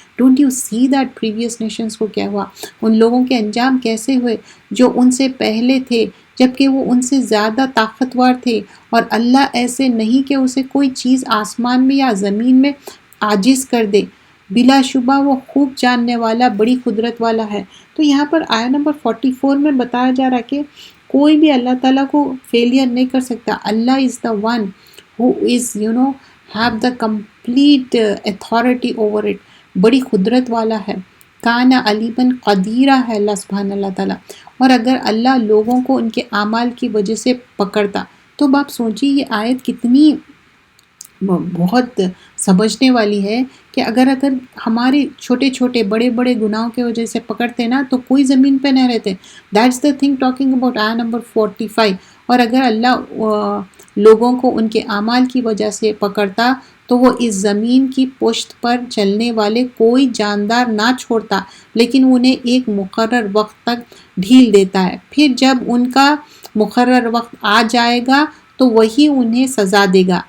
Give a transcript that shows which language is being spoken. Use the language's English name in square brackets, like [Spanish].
[English] don't you see that previous nations [Urdu] کو کیا ہوا، ان لوگوں کے انجام کیسے ہوئے جو ان سے پہلے تھے، جبکہ وہ ان سے زیادہ طاقتور تھے، اور اللہ ایسے نہیں کہ اسے کوئی چیز آسمان میں یا زمین میں عاجز کر دے. بلا شبہ وہ خوب جاننے والا، بڑی قدرت والا ہے. تو یہاں پر آیا نمبر 44 میں بتایا جا رہا ہے کہ کوئی بھی اللہ تعالیٰ کو فیلئر نہیں کر سکتا. [English] Allah is the one who is have the complete authority over it. [Urdu] بڑی قدرت والا ہے. [Arabic] کانا علیمًا قدیرہ [Urdu] ہے اللہ سبحانہ اللہ تعالیٰ. اور اگر اللہ لوگوں کو ان کے اعمال کی وجہ سے پکڑتا تو آپ سوچیے یہ آیت کتنی بہت سمجھنے والی ہے کہ اگر ہمارے چھوٹے چھوٹے بڑے بڑے گناہوں کی وجہ سے پکڑتے نا تو کوئی زمین پہ نہ رہتے. [English] That's the thing talking about آیا number 45. [Urdu] اور اگر اللہ لوگوں کو ان کے اعمال کی وجہ سے پکڑتا تو وہ اس زمین کی پشت پر چلنے والے کوئی جاندار نہ چھوڑتا، لیکن انہیں ایک مقرر وقت تک ڈھیل دیتا ہے. پھر جب ان کا مقرر وقت آ جائے گا تو وہی انہیں سزا دے گا.